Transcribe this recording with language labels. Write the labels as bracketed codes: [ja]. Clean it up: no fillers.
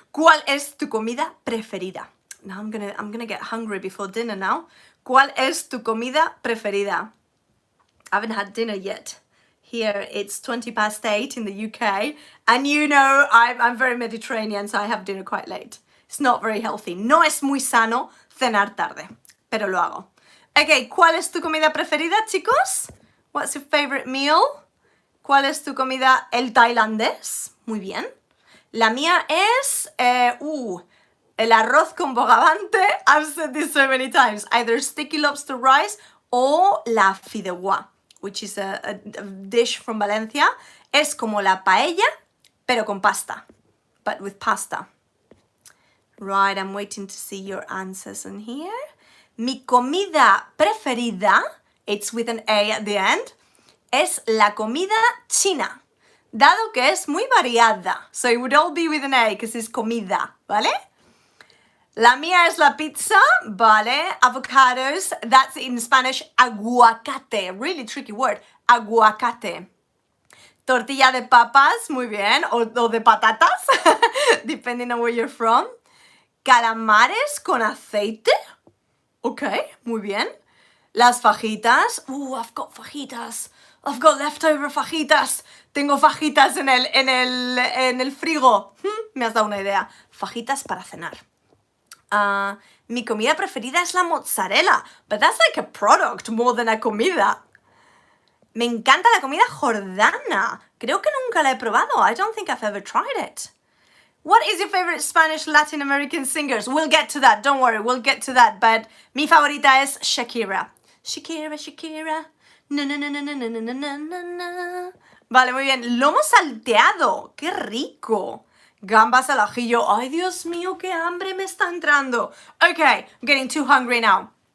[es] ¿Cuál es tu comida preferida? [en] Now I'm gonna get hungry before dinner now. [es] ¿Cuál es tu comida preferida? [en] I haven't had dinner yet. Here it's 8:20 in the UK, and you know I'm very Mediterranean, so I have dinner quite late. It's not very healthy. [es] No es muy sano cenar tarde, pero lo hago. Ok, ¿cuál es tu comida preferida, chicos? [en] What's your favorite meal? [es] ¿Cuál es tu comida? El tailandés. Muy bien. La mía es el arroz con bogavante. [en] I've said this so many times. Either sticky lobster rice [es] o la fideuà, [en] which is a dish from Valencia. [es] Es como la paella, pero con pasta. [en] But with pasta. Right, I'm waiting to see your answers in here. [es] Mi comida preferida, [en] it's with an A at the end, [es] es la comida china, dado que es muy variada. [en] So it would all be with an A, because it's comida, [es] ¿vale? La mía es la pizza, ¿vale? [en] Avocados, that's in Spanish, aguacate, really tricky word, aguacate. [es] Tortilla de papas, muy bien, o de patatas, [en] depending on where you're from. [es] Calamares con aceite. Ok, muy bien. [en] Las fajitas. I've got fajitas. I've got leftover fajitas. [es] Tengo fajitas en el frigo. Me has dado una idea. Fajitas para cenar. Mi comida preferida es la mozzarella. [en] But that's like a product more than a [es] comida. Me encanta la comida jordana. Creo que nunca la he probado. [en] I don't think I've ever tried it. What is your favorite Spanish Latin American singers? We'll get to that, don't worry, we'll get to that. [es] But mi favorita es Shakira. Shakira, Shakira. Na, na, na, na, na, na, na, na, na, na. Vale, muy bien. Lomo salteado. ¡Qué rico! Gambas al ajillo. ¡Ay, Dios mío, qué hambre me está entrando! [en] Okay, I'm getting too hungry now.